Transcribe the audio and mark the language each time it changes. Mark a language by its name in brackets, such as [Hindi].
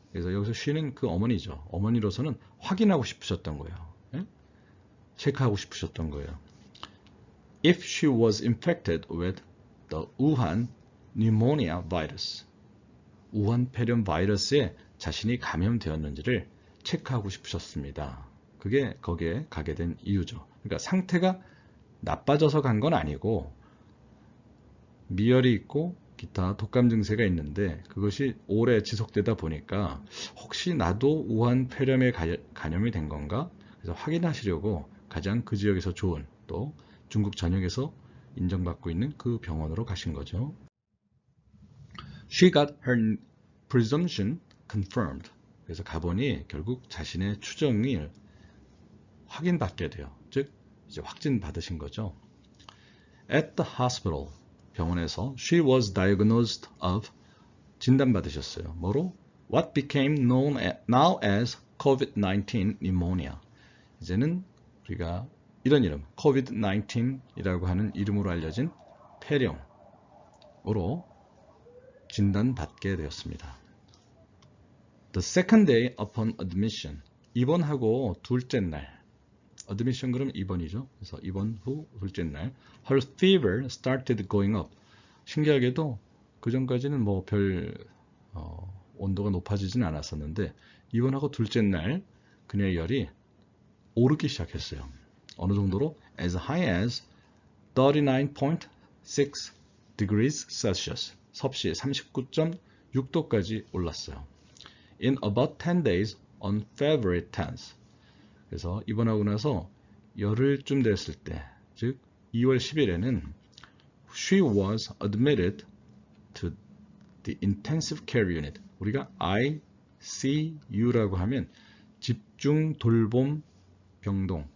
[Korean] 그래서 여기서 she는 그 어머니죠. 어머니로서는 확인하고 싶으셨던 거예요. 예? 체크하고 싶으셨던 거예요. [English] If she was infected with the Wuhan pneumonia virus, [Korean] 우한 폐렴 바이러스에 자신이 감염되었는지를 체크하고 싶으셨습니다. 그게 거기에 가게 된 이유죠. 그러니까 상태가 나빠져서 간 건 아니고 미열이 있고 기타 독감 증세가 있는데 그것이 오래 지속되다 보니까 혹시 나도 우한 폐렴에 감염이 된 건가? 그래서 확인하시려고 가장 그 지역에서 좋은, 또 중국 전역에서 인정받고 있는 그 병원으로 가신 거죠. [English] She got her presumption confirmed. [Korean] 그래서 가보니 결국 자신의 추정을 확인받게 돼요. 즉 이제 확진 받으신 거죠. [English] At the hospital, [Korean] 병원에서 [English] she was diagnosed of, [Korean] 진단받으셨어요. 뭐로? [English] What became known now as COVID-19 pneumonia. [Korean] 이제는 우리가 이런 이름, COVID-19이라고 하는 이름으로 알려진 폐렴으로 진단받게 되었습니다. [English] The second day upon admission, [Korean] 입원하고 둘째 날, admission 그럼 입원이죠. 그래서 입원 후 둘째 날, [English] her fever started going up. [Korean] 신기하게도 그 전까지는 뭐 별 온도가 높아지진 않았었는데 입원하고 둘째 날 그녀의 열이 오르기 시작했어요. 어느 정도로 [English] as high as 39.6 degrees Celsius, [Korean] 섭씨 39.6도까지 올랐어요. [English] In about 10 days on February 10th. [Korean] 그래서 입원하고 나서 열흘쯤 됐을 때, 즉 2월 10일에는 [English] she was admitted to the intensive care unit. [Korean] 우리가 ICU라고 하면 집중 돌봄 병동.